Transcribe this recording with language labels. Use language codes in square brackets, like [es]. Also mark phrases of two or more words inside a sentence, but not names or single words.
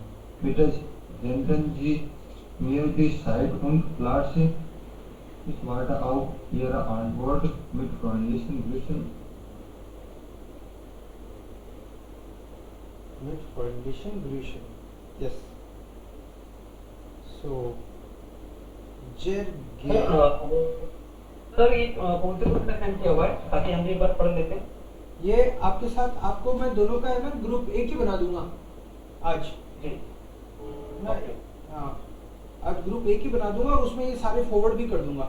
[de] Bitte senden Sie mir die Zeit und Platz. Ich warte auf Ihre Antwort mit freundlichen Grüßen. Mit freundlichen Grüßen. [en] Yes. So, [hi] सर ये कौन से ग्रुप में सेंड किया हुआ है ताकि हम एक बार पढ़ लेते हैं. ये आपके साथ आपको मैं दोनों का है ना ग्रुप एक ही बना दूंगा आज. जी ना, हाँ आज ग्रुप एक ही बना दूंगा और उसमें ये सारे फॉरवर्ड भी कर दूंगा।